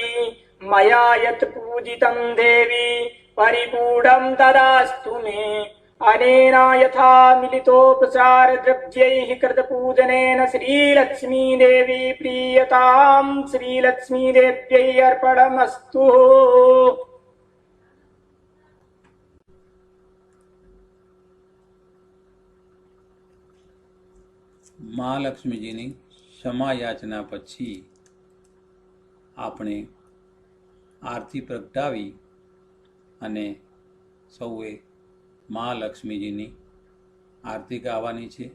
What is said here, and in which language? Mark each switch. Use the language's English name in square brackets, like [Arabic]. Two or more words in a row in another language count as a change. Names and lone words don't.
[Sanskrit] मया यत् पूजितं देवी परिपूढं तदास्तु मे। अनेन यथा मिलितोपचार द्रव्यैः कृतपूजनेन श्रीलक्ष्मी देवी प्रीयतां श्रीलक्ष्मी देव्यै अर्पणमस्तु। [Gujarati] મહાલક્ષ્મીજીની ક્ષમા યાચના પછી આપણે આરતી પ્રગટાવી અને સૌએ મહાલક્ષ્મીજીની આરતી ગાવાની છે.